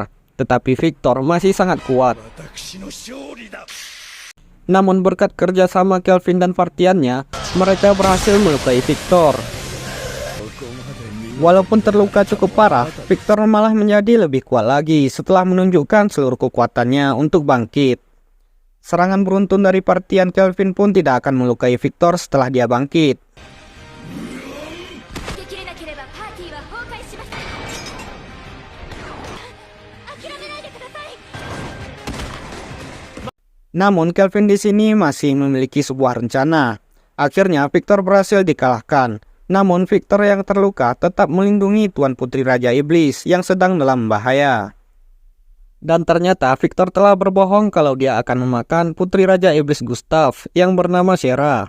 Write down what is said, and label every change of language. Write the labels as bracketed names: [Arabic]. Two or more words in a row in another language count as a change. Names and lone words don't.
[Indonesian] Tetapi Victor masih sangat kuat. Namun berkat kerjasama Kelvin dan partiannya, mereka berhasil melukai Victor. Walaupun terluka cukup parah, Victor malah menjadi lebih kuat lagi setelah menunjukkan seluruh kekuatannya untuk bangkit. Serangan beruntun dari partian Kelvin pun tidak akan melukai Victor setelah dia bangkit. [Japanese] 受けきれなければパーティーは崩壊します諦めないでください [Indonesian] Namun Kelvin di sini masih memiliki sebuah rencana. Akhirnya Victor berhasil dikalahkan. Namun Victor yang terluka tetap melindungi Tuan Putri Raja Iblis yang sedang dalam bahaya. Dan ternyata Victor telah berbohong kalau dia akan memakan Putri Raja Iblis Gustav yang bernama Sera.